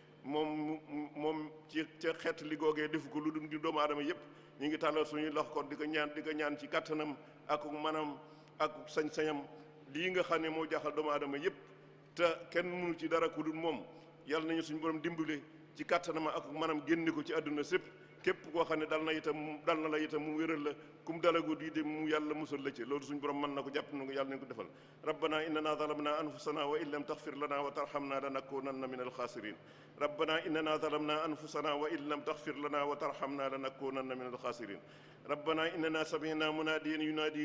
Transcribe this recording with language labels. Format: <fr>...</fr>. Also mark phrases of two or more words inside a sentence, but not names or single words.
<wo>moom ci ca xettali googee defu ko lu dul ngir doomu aadama yëpp ñu ngi tàllal suñuy loxo kon di ko ñaan ci kàttanam ak manam ak sañ-sañam lii nga xam ne moo jaaxal doomu aadama yëpp te kenn mënu ci dara ku dul moom yàlla nañu suñu borom dimbale ci kàttanam ak manam génne ko ci àdduna sépp képp koo xam ne dal na la itam mu wéral la kum dalagu di dem mu yàlla musal la ci loolu suñu borom mën na ko jàpp na ko yàlla nañ ko defal</wo> <ar>ربنا إننا ظلمنا أنفسنا وإن لم تغفر لنا وترحمنا لنكونن من الخاسرين ربنا إننا ظلمنا أنفسنا وإن لم تغفر لنا وترحمنا لنكونن من الخاسرين ربنا إننا سمعنا مناديا ينادي</ar>